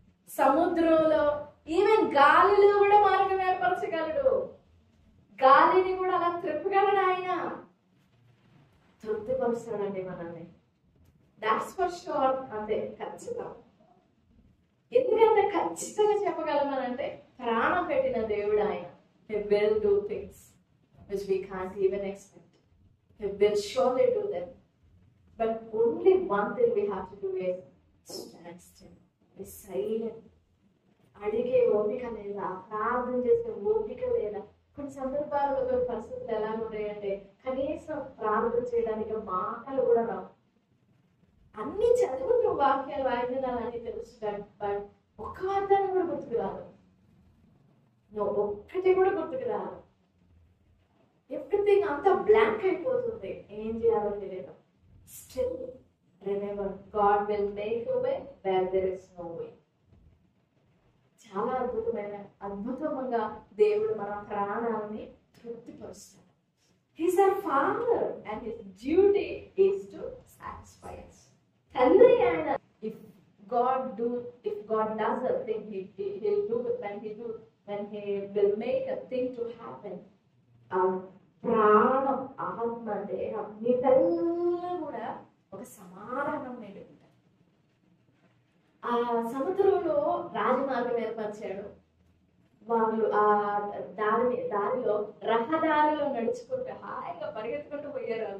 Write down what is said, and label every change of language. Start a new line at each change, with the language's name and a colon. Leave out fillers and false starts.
Telugu: సముద్రంలో ఈవెన్ గాలిలో కూడా మార్గం ఏర్పరచగలడు. గాలిని కూడా అలా త్రిప్పగలడు ఆయన. తృప్తిపరుస్తాడండి మనల్ని.
English: That's for sure.
Telugu: అంతే, ఖచ్చితం. ఎందుకంటే ఖచ్చితంగా చెప్పగలమనంటే ప్రాణం పెట్టిన దేవుడు ఆయన.
English: He will do things which we can't even expect. He will surely do them. But only one thing we have to do is stand still. Be silent.
Telugu: అడిగే ఓపిక లేదా, ప్రార్థన చేసే ఓపిక లేదా. కొన్ని సందర్భాల్లో కొన్ని పరిస్థితులు ఎలా ఉన్నాయంటే కనీసం ప్రార్థన చేయడానికి మాటలు కూడా రావు. అన్ని చదువుతూ వాక్యాలు వాయిద్యాలని తెలుసు, బట్ ఒక్క వాగ్దానం కూడా గుర్తుకు రాదు. ఒక్కటి కూడా గుర్తుకు రాదు. ఎవ్రీథింగ్ అంతా బ్లాంక్ అయిపోతుంది. ఏం చేయాలో తెలియదు.
English: Still remember, God will make a way where there is no way.
Telugu: చాలా అద్భుతంగా దేవుడు మన ప్రాణాలని తృప్తిపరుస్తాడు.
English: He's our father and his duty is to satisfy us.
Telugu: తండ్రి ఆయన.
English: If God does a thing, he'll do it when he will make a thing to happen.
Telugu: ప్రాణం, ఆత్మ, దేహం వీటల్లా కూడా ఒక సమాధానం నేడు. ఆ సముద్రంలో రాజమార్గం ఏర్పరిచాడు. వాళ్ళు ఆ దారిలో రహదారిలో నడుచుకుంటూ హాయిగా పరిగెత్తుకుంటూ పోయారు.